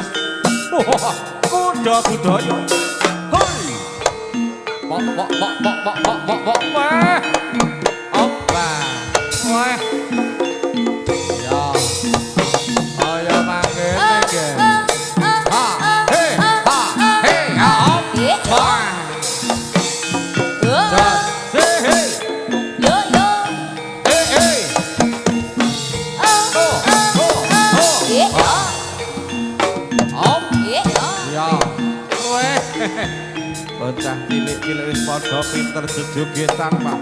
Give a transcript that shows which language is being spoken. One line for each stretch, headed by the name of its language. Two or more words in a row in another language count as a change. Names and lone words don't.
Javanese: Kuda budaya. Hoi. Pok pok pok pok pok pok pok pok. Wah. Opa. Wah. Ya. Ayo mangkene ge. Ha. He. Ha. He. Ha. Wah. Bocah cilik-cilik wis padha pinter jejogetan, Pak.